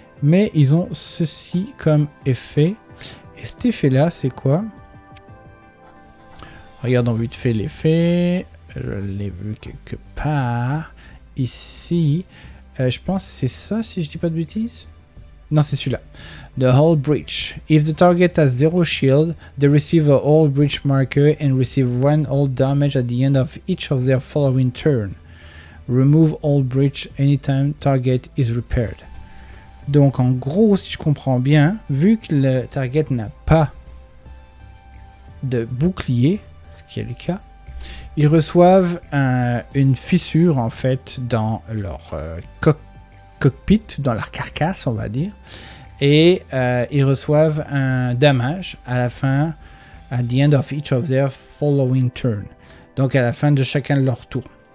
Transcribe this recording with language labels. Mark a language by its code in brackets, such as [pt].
[fr] Mais ils ont ceci comme effet. Et cet effet-là, c'est quoi? Regardons vite fait l'effet. Je l'ai vu quelque part. Ici. Je pense que c'est ça, si je dis pas de bêtises. Non, c'est celui-là. The Hull Breach. [en] If the target has 0 shield, they receive a Hull Breach marker and receive 1 Hull damage at the end of each of their following turn. Remove Hull Breach anytime target is repaired. [fr] Donc en gros, si je comprends bien, vu que le target n'a pas de bouclier, ce qui est le cas, ils reçoivent une fissure en fait dans leur cockpit, dans leur carcasse on va dire, et ils reçoivent un damage à la fin, [en] at the end of each of their following turn, [fr] donc à la fin de chacun de leurs tours.